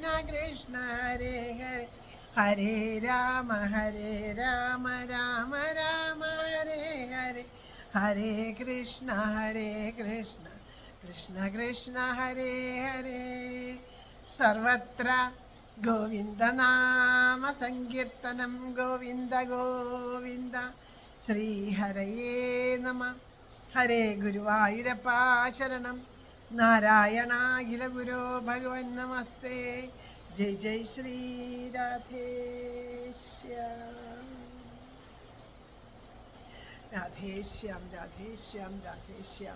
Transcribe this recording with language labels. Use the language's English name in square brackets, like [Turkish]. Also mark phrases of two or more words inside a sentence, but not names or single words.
[Sanskrit] കൃഷ്ണ ഹരേ ഹരേ ഹരേ രാമ രാമ ഹരേ ഹരേ ഹരേ കൃഷ്ണ കൃഷ്ണ കൃഷ്ണ ഹരേ ഹരേ സർവത്ര ഗോവിന്ദനാമ സങ്കീർത്തനം ഗോവിന്ദ ഗോവിന്ദ ശ്രീഹരയേ നമ. [Malayalam] ഹരേ ഗുരുവായൂരപ്പ ശരണം. [Sanskrit] നാരായണാഖില ഗുരോ ഭഗവൻ നമസ്തേ. ജയ് ജയ് ശ്രീ രാധേശ്യാം.